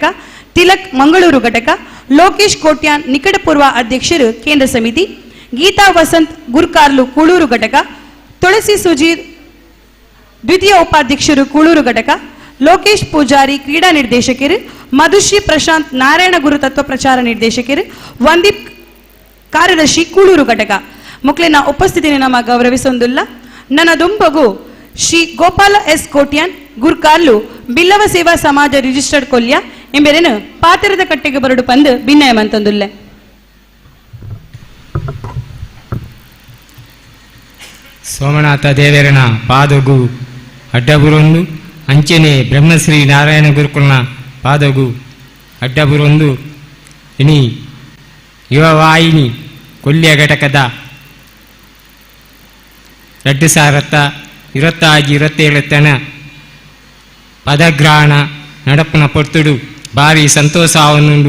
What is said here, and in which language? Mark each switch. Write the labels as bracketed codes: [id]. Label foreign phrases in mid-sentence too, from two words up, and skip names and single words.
[tcy] ತಿಲಕ್ ಮಂಗಳೂರು ಘಟಕ, ಲೋಕೇಶ್ ಕೋಟ್ಯಾನ್ ನಿಕಟಪೂರ್ವ ಅಧ್ಯಕ್ಷರು ಕೇಂದ್ರ ಸಮಿತಿ, ಗೀತಾ ವಸಂತ್ ಗುರ್ಕಾರ್ಲು ಕೂಳೂರು ಘಟಕ, ತುಳಸಿ ಸುಜೀರ್ ದ್ವಿತೀಯ ಉಪಾಧ್ಯಕ್ಷರು ಕೂಳೂರು ಘಟಕ, ಲೋಕೇಶ್ ಪೂಜಾರಿ ಕ್ರೀಡಾ ನಿರ್ದೇಶಕರು, ಮಧುಶ್ರೀ ಪ್ರಶಾಂತ್ ನಾರಾಯಣ ಗುರು ತತ್ವ ಪ್ರಚಾರ ನಿರ್ದೇಶಕರು, ವಂದೀಪ್ ಕಾರ್ಯದರ್ಶಿ ಕೂಳೂರು ಘಟಕ ಮುಕ್ಲಿನ ಉಪಸ್ಥಿತಿని ನಮ್ಮ ಗೌರವಿಸೊಂದುಲ್ಲ. ನನ್ನ ದುಂಬಗು ಶ್ರೀ ಗೋಪಾಲ ಎಸ್ ಕೋಟ್ಯಾನ್ ಗುರ್ಕಾರ್ಲು ಬಿಲ್ಲವ ಸೇವಾ ಸಮಾಜ ರಿಜಿಸ್ಟರ್ಡ್ ಕೊಲ್ಯ ಎಂಬೆರೇನು ಪಾತ್ರದ ಕಟ್ಟೆಗೆ ಬರಡು ಪಂದು ಭಿನ್ನಯ ಮಂತೊಂದುಲ್ಲೆ. ಸೋಮನಾಥ ದೇವರನ ಪಾದಗು ಅಡ್ಡಬುರೊಂದು ಅಂಚನೆ ಬ್ರಹ್ಮಶ್ರೀ ನಾರಾಯಣ ಗುರುಕುಲನ ಪಾದಗು ಅಡ್ಡಬುರೊಂದು ಇನಿ ಯುವವಾಹಿನಿ ಕೊಲ್ಯ ಘಟಕದ 2026-27 ಪದಗ್ರಹಣ ನಡಪನ ಪೊರ್ತುಡು ಭಾರಿ ಸಂತೋಷ ಆವನುಂಡು.